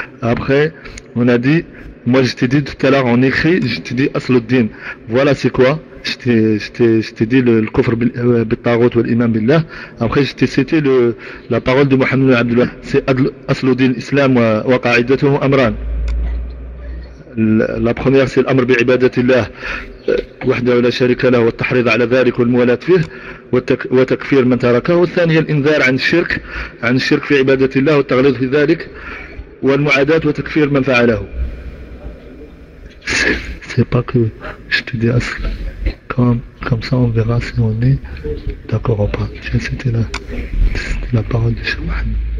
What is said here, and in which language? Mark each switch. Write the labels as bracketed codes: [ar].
[fr] Après, on a dit, moi je t'ai dit tout à l'heure en écrit, je t'ai dit Asluddin. Voilà c'est quoi. Je t'ai dit le [ar] kufr bittagut wal iman billah. [fr] Après, je t'ai cité la parole de Mohammed ibn Abdullah. C'est Asluddin, [ar] Islam wa qa'idatuhu amran. [fr] La première, c'est l'amr bi'ibadatillah. [ar] وحده ولا شريك له والتحريض على ذلك والموالاة فيه وتكفير من تركه والثانية الإنذار عن الشرك في عبادة الله والتغليظ في ذلك والمعاداة وتكفير من فعله. [fr] C'est pas que je te dis comme ça on verra si on est d'accord ou pas. C'était la parole de Cheikh Mohammed.